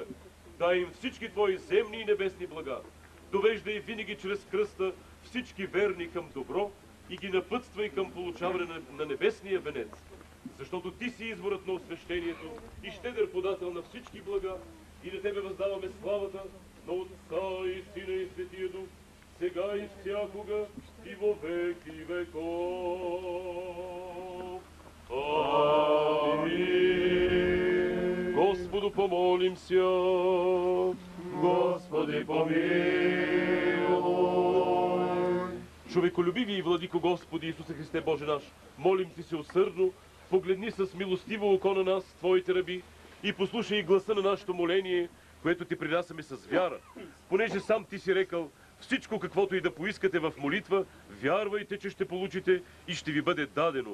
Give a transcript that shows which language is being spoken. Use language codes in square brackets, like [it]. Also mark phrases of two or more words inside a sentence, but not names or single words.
[bg] Дай им всички Твои земни и небесни блага. Довеждай винаги чрез кръста всички верни към добро и ги напътствай към получаване на небесния венец. Защото Ти си изворът на освещението и щедър подател на всички блага, и на Тебе въздаваме славата на Отца и Сина и Светия Дух, сега и всякога, [cu] и во веки веков. Амин. Господу помолимся. Господи помилуй. [bg] Човеколюбиви и владико Господи Исусе Христе Боже наш, молим Ти се усърдно, погледни с милостиво око на нас, Твоите раби, и послушай гласа на нашето моление, което Ти принасяме с вяра, понеже сам Ти си рекал: всичко каквото и да поискате в молитва, вярвайте, че ще получите и ще ви бъде дадено.